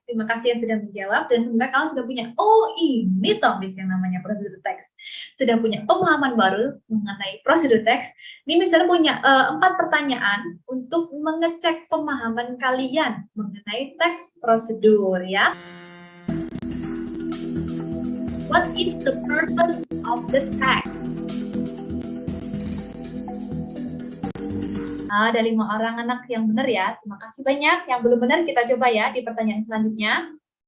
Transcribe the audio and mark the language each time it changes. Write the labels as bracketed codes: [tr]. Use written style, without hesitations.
[id] Terima kasih yang sudah menjawab dan semoga kalian sudah punya ini Miss yang namanya prosedur text, sudah punya pemahaman baru mengenai prosedur text. Ini misalnya punya 4 pertanyaan untuk mengecek pemahaman kalian mengenai teks prosedur ya. [en] What is the purpose of the text? [id] Ada 5 orang anak yang benar ya. Terima kasih banyak. Yang belum benar kita coba ya di pertanyaan selanjutnya.